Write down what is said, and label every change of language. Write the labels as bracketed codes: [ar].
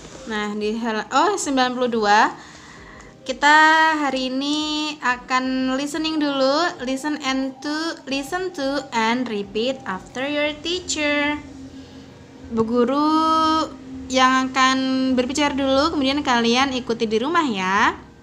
[id] Nah, di 92. Kita hari ini akan listening dulu. [en] Listen to and repeat after your teacher. [id] Bu Guru yang akan berbicara dulu, kemudian kalian ikuti di rumah ya.